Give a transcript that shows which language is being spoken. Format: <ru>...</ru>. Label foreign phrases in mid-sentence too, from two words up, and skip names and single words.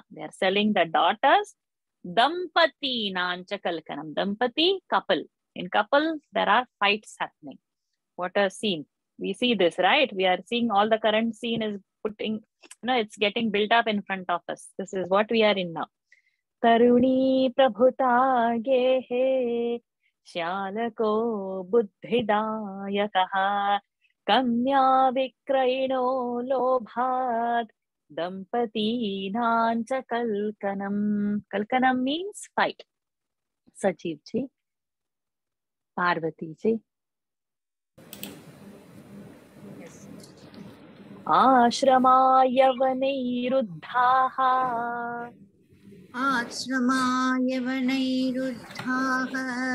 <en>They are selling the daughters.</en> <sa>Dampati Nancha Kalkanam. Dampati,</sa> <en>couple. In couples, there are fights happening. What a scene. We see this, right? We are seeing all the current scene is putting, it's getting built up in front of us. This is what we are in now.</en> <sa>Taruni Prabhuta Gehe Shalako Buddhidayakaha Kanya Vikrayino Lobhat Dampati Nancha Kalkanam.</sa> <en>Kalkanam means fight. Sachiv ji, Parvati ji.</en> <sa>Ashrama Yavanairuddhaha. Ashrama Yavanairuddhaha.</sa>